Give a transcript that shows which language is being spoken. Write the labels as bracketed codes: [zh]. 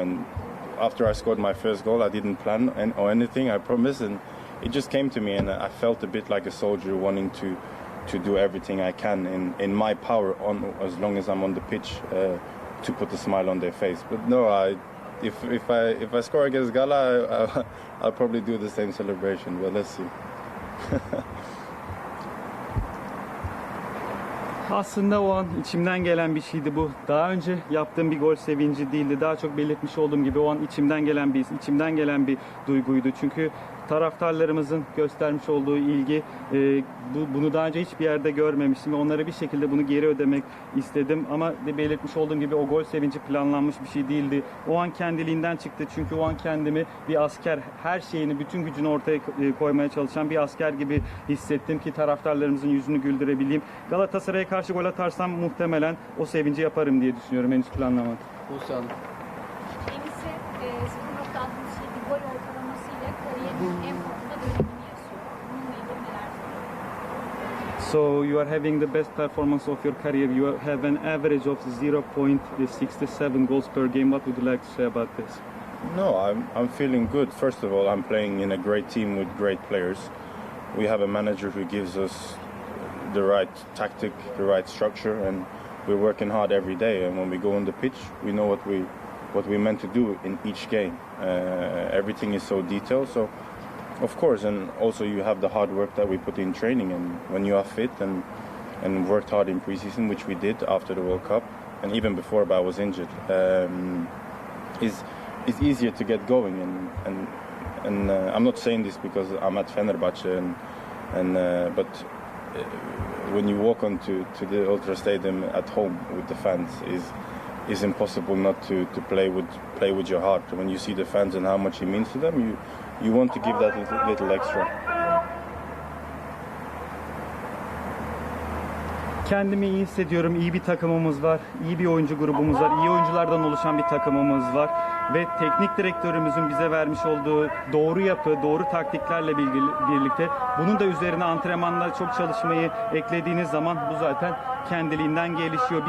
[en] And after I scored my first goal, I didn't plan or anything, I promise, and it just came to me, and I felt a bit like a soldier wanting to do everything I can in my power, as long as I'm on the pitch, to put a smile on their face. But no, if I score against Gala, I'll probably do the same celebration. But let's see. [tr] Aslında o an içimden gelen bir şeydi bu. Daha önce yaptığım bir gol sevinci değildi. Daha çok belirtmiş olduğum gibi o an içimden gelen bir duyguydu. Çünkü taraftarlarımızın göstermiş olduğu ilgi, bunu daha önce hiçbir yerde görmemiştim ve onlara bir şekilde bunu geri ödemek istedim. Ama belirtmiş olduğum gibi o gol sevinci planlanmış bir şey değildi. O an kendiliğinden çıktı çünkü o an kendimi bir asker, her şeyini, bütün gücünü ortaya koymaya çalışan bir asker gibi hissettim ki taraftarlarımızın yüzünü güldürebileyim. Galatasaray'a karşı gol atarsam muhtemelen o sevinci yaparım diye düşünüyorum. Henüz planlamadım. Buse Hanım. Kendisi sizin nokta attığınız şey bir gol ortalamasıyla kariyerinin en fazla dönemini yaşıyor. Bununla ilgili neler söylüyorsunuz? [en] So you are having the best performance of your career. You have an average of 0.67 goals per game. What would you like to say about this? No, I'm feeling good. First of all, I'm playing in a great team with great players. We have a manager who gives us the right tactic, the right structure, and we're working hard every day. And when we go on the pitch, we know what we meant to do in each game. Everything is so detailed. So, of course, and also you have the hard work that we put in training. And when you are fit and worked hard in preseason, which we did after the World Cup, and even before, but I was injured, it's easier to get going. And I'm not saying this because I'm at Fenerbahçe, but when you walk onto the Ultra Stadium at home with the fans, is impossible not to play with your heart. When you see the fans and how much it means to them, you want to give that little extra. [tr] Kendimi iyi hissediyorum. İyi bir takımımız var. İyi bir oyuncu grubumuz var. İyi oyunculardan oluşan bir takımımız var. Ve teknik direktörümüzün bize vermiş olduğu doğru yapı, doğru taktiklerle birlikte bunun da üzerine antrenmanda çok çalışmayı eklediğiniz zaman bu zaten kendiliğinden gelişiyor.